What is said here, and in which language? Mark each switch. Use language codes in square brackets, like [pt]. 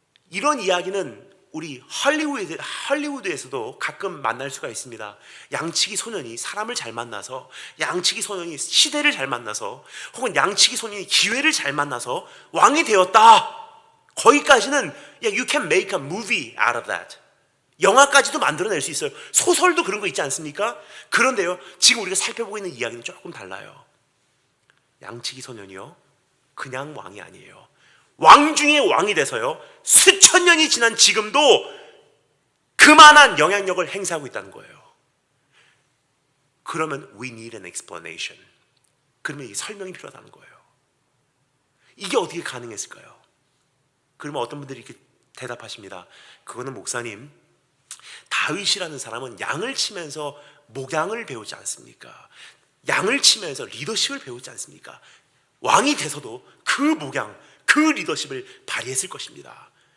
[ko] 이런 이야기는 우리 할리우드에서도 가끔 만날 수가 있습니다. 양치기 소년이 사람을 잘 만나서, 양치기 소년이 시대를 잘 만나서, 혹은 양치기 소년이 기회를 잘 만나서 왕이 되었다. 거기까지는 [en] you can make a movie out of that. [ko] 영화까지도 만들어낼 수 있어요. 소설도 그런 거 있지 않습니까? 그런데요, 지금 우리가 살펴보고 있는 이야기는 조금 달라요. 양치기 소년이요, 그냥 왕이 아니에요. 왕 중에 왕이 돼서요, 수천 년이 지난 지금도 그만한 영향력을 행사하고 있다는 거예요. 그러면 [en] we need an explanation. [ko] 그러면 이 설명이 필요하다는 거예요. 이게 어떻게 가능했을까요? 그러면 어떤 분들이 이렇게 대답하십니다. 그거는 목사님, 다윗이라는 사람은 양을 치면서 목양을 배우지 않습니까? 양을 치면서 리더십을 배우지 않습니까? 왕이 돼서도 그 목양, 그 리더십을 발휘했을 것입니다.